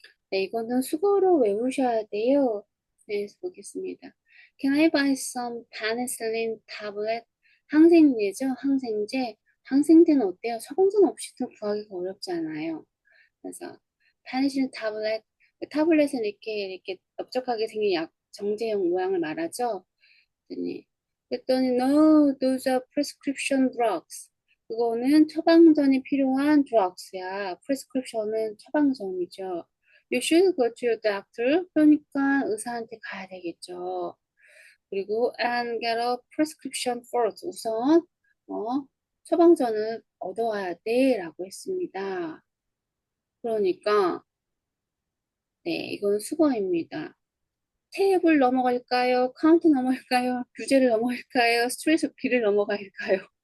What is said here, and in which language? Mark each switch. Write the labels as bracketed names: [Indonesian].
[Korean] 네, 이거는 수거로 외우셔야 돼요. 네, 보겠습니다. [English] Can I buy some penicillin tablet? [Korean] 항생제죠? 항생제. 항생제는 어때요? 처방전 없이도 구하기가 어렵지 않아요. 그래서 penicillin tablet. 타블렛은 이렇게 넓적하게 생긴 정제형 모양을 말하죠. 그랬더니 [English] no, those are prescription drugs. [Korean] 그거는 처방전이 필요한 drugs야. prescription은 처방전이죠. [English] You should go to your doctor. [Korean] 그러니까 의사한테 가야 되겠죠. 그리고 [English] and get a prescription first. [Korean] 우선 처방전을 얻어와야 돼 라고 했습니다. 그러니까 네, 이건 수거입니다. 테이블 넘어갈까요? 카운트 넘어갈까요? 규제를 넘어갈까요? 스트레스 B를 넘어갈까요?